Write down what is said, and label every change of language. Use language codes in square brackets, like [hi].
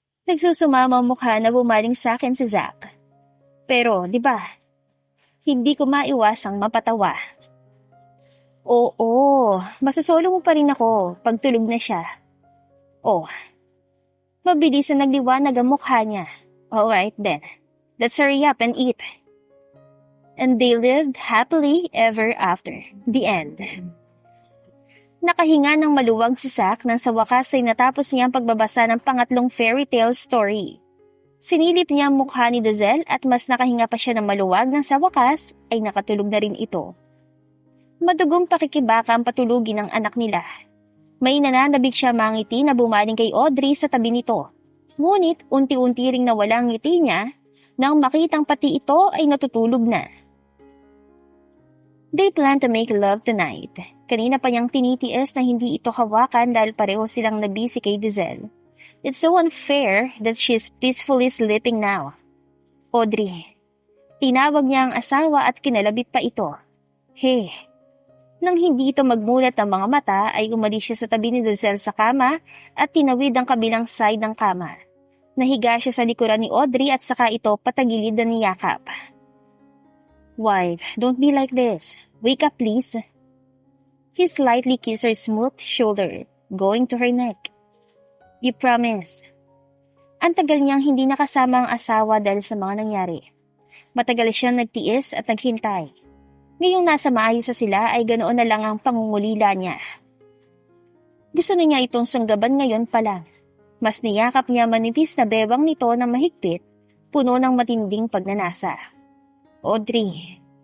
[tl] Nagsusumama ang mukha na bumaling sa akin si Zack. Pero, di ba, hindi ko maiwasang mapatawa. Oo, masosolo mo pa rin ako pag tulog na siya. Oh, mabilis na nagliwanag ang mukha niya. [en] Alright then, let's hurry up and eat. And they lived happily ever after. The end. [tl] Nakahinga ng maluwag si Zack nang sa wakas ay natapos niya ang pagbabasa ng pangatlong fairy tale story. Sinilip niya ang mukha ni Dazel at mas nakahinga pa siya ng maluwag nang sa wakas ay nakatulog na rin ito. Madugong pakikibaka ang patulugin ng anak nila. May nananabik siya mangiti na bumaling kay Audrey sa tabi nito. Ngunit unti-unti ring nawala ang ngiti niya nang makitang pati ito ay natutulog na. [en] They plan to make love tonight. [tl] Kanina pa niyang tinitiis na hindi ito hawakan dahil pareho silang nabisi kay Dazel. [en] It's so unfair that she's peacefully sleeping now. Audrey. [tl] Tinawag niya ang asawa at kinalabit pa ito. Hey. Nang hindi ito magmulat ng mga mata ay umalis siya sa tabi ni Dazel sa kama at tinawid ang kabilang side ng kama. Nahiga siya sa likuran ni Audrey at saka ito patagilid na niyakap. [en] Wife, don't be like this. Wake up, please. He slightly kissed her smooth shoulder, going to her neck. You promise. [tl] Ang tagal niyang hindi nakasama ang asawa dahil sa mga nangyari. Matagal siyang nagtiis at naghintay. Ngayong nasa maayos sa sila ay ganoon na lang ang pangungulila niya. Gusto na niya itong sunggaban ngayon pa lang. Mas niyakap niya manipis na bewang nito na mahigpit, puno ng matinding pagnanasa. Audrey.